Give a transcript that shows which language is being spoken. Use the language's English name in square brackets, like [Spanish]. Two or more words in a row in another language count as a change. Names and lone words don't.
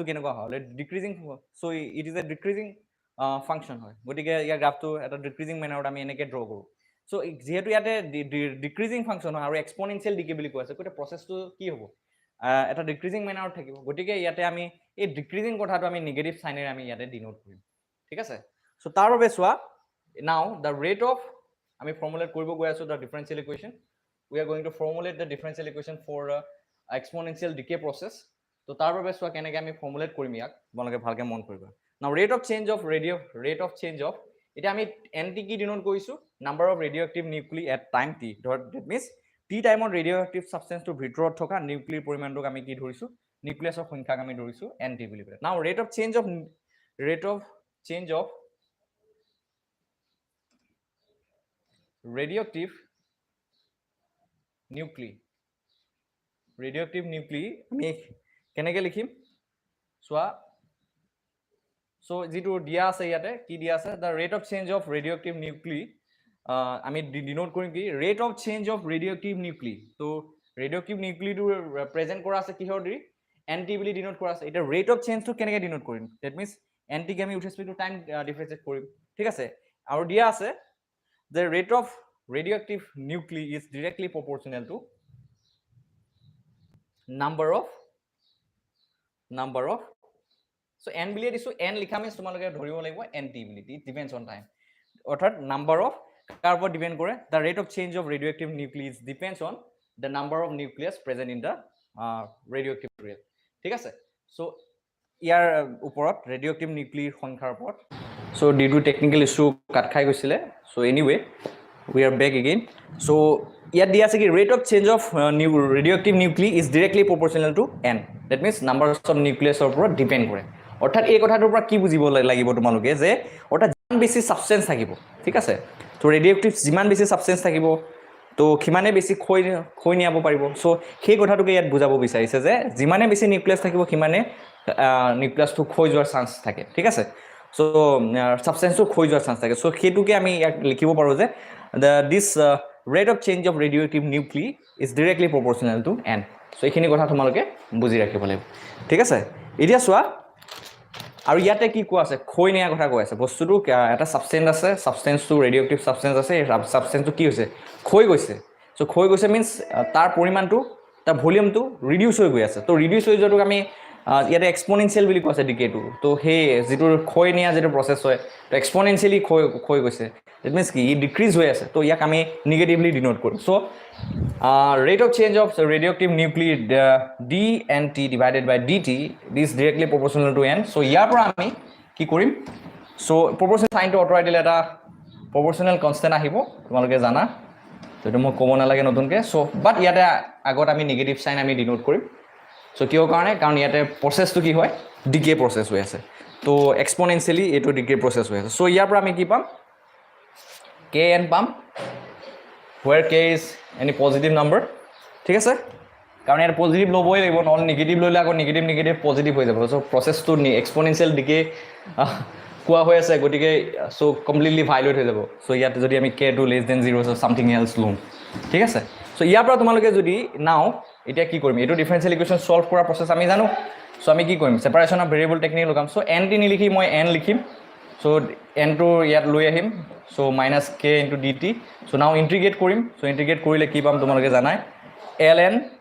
[Assamese] কেনেকুৱা হয় ডিক্ৰিজিং [English] so it is a decreasing function [Assamese] হয় গতিকে ইয়াৰ গ্ৰাফটো এটা [English] decreasing mannerত [Assamese] আমি এনেকৈ ড্ৰ কৰোঁ সো যেহেতু ইয়াতে [English] decreasing function [Assamese] হয় আৰু [English] exponential decay [Assamese] বুলি কোৱা আছে গতিকে প্ৰচেছটো কি হ'ব এটা [English] decreasing mannerত [Assamese] থাকিব গতিকে ইয়াতে আমি এই ডিক্ৰিজিং কথাটো আমি [English] negative signেৰে [Assamese] আমি ইয়াতে ডিনোট কৰিম ঠিক আছে সো তাৰ বাবে চোৱা now [English] the rate of [Assamese] আমি formulate কৰিব গৈ আছো [English] the differential equation we are going to formulate the differential equation for exponential decay process [Assamese] তো তাৰ বাবে চোৱা কেনেকৈ আমি formulate কৰিম ইয়াক তোমালোকে ভালকৈ মন কৰিবা [English] now rate of change of [Assamese] এটা আমি nt কি ডিনোট কৰিছো [English] number of radioactive nuclei at time t that means t টাইমত radioactive substance [Assamese] টো ভিতৰত থকা নিউক্লিয়াৰ পৰিমাণটোক আমি কি ধৰিছো নিউক্লিয়াছৰ সংখ্যাক আমি ধৰিছো nt বুলি কয় [English] now rate of change of radioactive nuclei [Assamese] আমি কেনেকৈ লিখিম সোয়া সো যেটো দিয়া আছে ইয়াতে কি দিয়া আছে [English] the rate of change of radioactive nuclei [Assamese] আমি ডিনোট কৰিম কি [English] rate of change of radioactive nuclei [Assamese] তো [English] radioactive nuclei [Assamese] টো প্ৰেজেন্ট কৰা আছে কিহৰ দি nt বুলি ডিনোট কৰা আছে এটা [English] rate of change [Assamese] টো কেনেকৈ ডিনোট কৰিম [English] that means [Assamese] nt কে আমি [English] with respect to time [Assamese] ডিফাৰেন্সিয়েট কৰিম ঠিক আছে আৰু দিয়া আছে [English] the rate of radioactive nuclei is directly proportional to number of [Assamese] so n বুলি দিছো n লিখা means তোমালোকে ধৰিব লাগিব nt বুলি [English] it depends on time [Assamese] অৰ্থাৎ [English] number of [Assamese] কাৰ ওপৰত ডিপেন্ড কৰে [English] the rate of change of radioactive nuclei depends on the number of nucleus present in the radioactive material [Assamese] ঠিক আছে so ইয়াৰ ওপৰত [English] radioactive nuclei [Assamese] সংখ্যাৰ ওপৰত [English] so due to technical issue [Assamese] কাট খাই গৈছিলে [English] so anyway we are back again [Assamese] so ইয়াত দিয়া আছে কি [English] rate of change of radioactive nuclei is directly proportional to n that means numbers of nucleus [Assamese] ওপৰত ডিপেন্ড কৰে অৰ্থাৎ এই কথাটোৰ পৰা কি বুজিব লাগিব তোমালোকে যে অৰ্থাৎ যিমান বেছি সাবষ্টেন্স থাকিব ঠিক আছে তো ৰেডিঅ'এক্টিভ যিমান বেছি সাবষ্টেন্স থাকিব তো কিমানে বেছি খৈ নিয়াব পাৰিব সো সেই কথাটোকে ইয়াত বুজাব বিচাৰিছে যে যিমানে বেছি নিউক্লিয়াছ থাকিব কিমানে নিউক্লিয়াছটো খৈ যোৱাৰ চান্স থাকে ঠিক আছে সো সাবষ্টেন্সটো খৈ যোৱাৰ চান্স থাকে সো হেতুকে আমি ইয়াক লিখিব পাৰো যে [English] this rate of change of radioactive nuclei is directly proportional to n [Assamese] so এইখিনি কথা তোমালোকে বুজি ৰাখিব লাগিব ঠিক আছে এতিয়া চোৱা আৰু ইয়াতে কি কোৱা আছে খৈ নিয়া কথা কৈ আছে বস্তুটো এটা সাবষ্টেন্স আছে সাবষ্টেন্সটো ৰেডিঅ'এক্টিভ সাবষ্টেন্স আছে এই সাবষ্টেন্সটো কি হৈছে খৈ গৈছে সো খৈ গৈছে মিন্স তাৰ পৰিমাণটো তাৰ ভলিউমটো ৰিডিউস হৈ গৈ আছে তো ৰিডিউস হৈ যোৱাটোক আমি ইয়াতে এক্সপোনেনশিয়েল বুলি কৈছে ডিকেটো তো সেই যেটো খৈ নিয়া যেটো প্ৰসেস হয় তো এক্সপোনেনশিয়েলি খৈ গৈছে [English] that means [Assamese] কি ডিক্ৰিজ হৈ আছে তো ইয়াক আমি নেগেটিভলি ডিনোট কৰিম সো [English] rate of change of radioactive nuclei dnt divided by dt is directly proportional to n [Assamese] so ইয়াৰ পৰা আমি কি কৰিম সো [English] proportional sign [Assamese] টো অতৰাই দিলে এটা [English] proportional constant [Assamese] আহিব তোমালোকে জানা তো এটা মই ক'ব নালাগে নতুনকে [English] so but [Assamese] ইয়াতে আগত আমি [English] negative sign [Assamese] আমি ডিনোট কৰিম সো কিয় কাৰণে কাৰণ ইয়াতে প্ৰসেসটো কি হয় [English] decay process [Assamese] হৈ আছে তো এক্সপনেনশিয়েলি এইটো [English] degree process [Assamese] হৈ আছে। চ' ইয়াৰ পৰা আমি কি পাম কে এন পাম [English] where k is any positive number [Assamese] ঠিক আছে কাৰণ ইয়াৰ পজিটিভ ল'বই লাগিব নহ'লে নিগেটিভ ল'লে আকৌ নিগেটিভ নিগেটিভ পজিটিভ হৈ যাব চ' প্ৰচেছটো [English] exponential decay [Assamese] কোৱা হৈ আছে গতিকে চ' [English] completely violate [Assamese] হৈ যাব চ' ইয়াতে যদি আমি k2 [English] less than [Assamese] 0 চ' [English] something else [Assamese] লওঁ ঠিক আছে চ' ইয়াৰ পৰা তোমালোকে যদি নাও এতিয়া কি কৰিম এইটো [English] differential equation [Assamese] সলভ কৰা প্ৰচেছ আমি জানো চ' আমি কি কৰিম [English] separation of variable technique [Assamese] লগাম চ' n টি নিলিখি মই n লিখিম চ' nটো ইয়াত লৈ আহিম চ' [English] minus k into d t so now integrate [Assamese] কৰিম চ' ইণ্টিগ্ৰেট কৰিলে কি পাম তোমালোকে জানাই এল এন